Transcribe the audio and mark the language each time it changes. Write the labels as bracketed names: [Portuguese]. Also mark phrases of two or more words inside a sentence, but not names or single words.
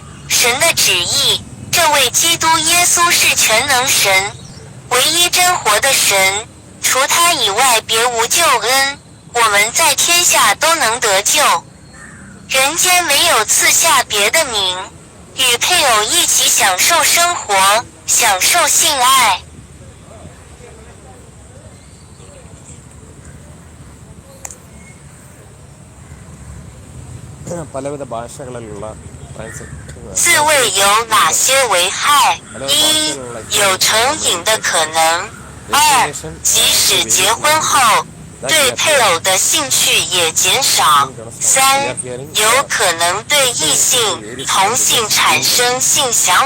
[Chinese] 神的旨意，这位基督耶稣是全能神，唯一真活的神，除他以外别无救恩。我们在天下都能得救，人间没有赐下别的名，与配偶一起享受生活，享受性爱。 [Malayalam] പലവിധ ഭാഷകളിലുള്ള ട്രാൻസ് [Chinese] 自慰有哪些危害？一、有成瘾的可能；二、即使结婚后，对配偶的兴趣也减少；三、有可能对异性、同性产生性想